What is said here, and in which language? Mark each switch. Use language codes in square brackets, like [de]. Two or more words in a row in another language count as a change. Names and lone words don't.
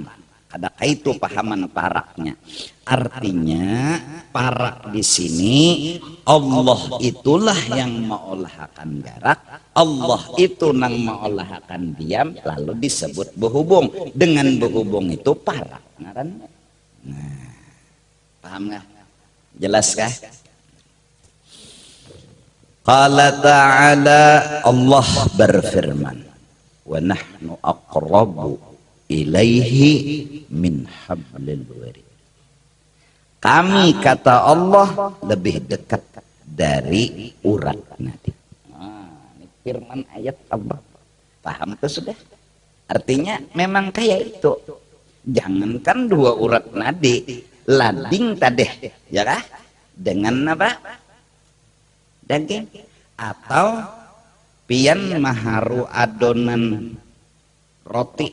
[bjn] Kada itu pahaman paraknya. Artinya parak di sini Allah itulah yang mengolahkan gerak. Allah itu nang mengolahkan diam, lalu disebut berhubung. Dengan berhubung itu parak. [id] Nah, paham nggak? [bjn] Jelas kah? [ar] قال تعالى, Allah berfirman, ونحن أقرب إليه من حبل الوريد. [id] Kami, kata Allah, lebih dekat dari urat nadi. Ini firman ayat Allah. [bjn] Paham tuh sudah? Artinya memang kayak itu. Jangankan dua urat nadi, lading tadeh, ya kah? [id] Dengan apa? Daging. [bjn] Atau pian maharu adonan roti.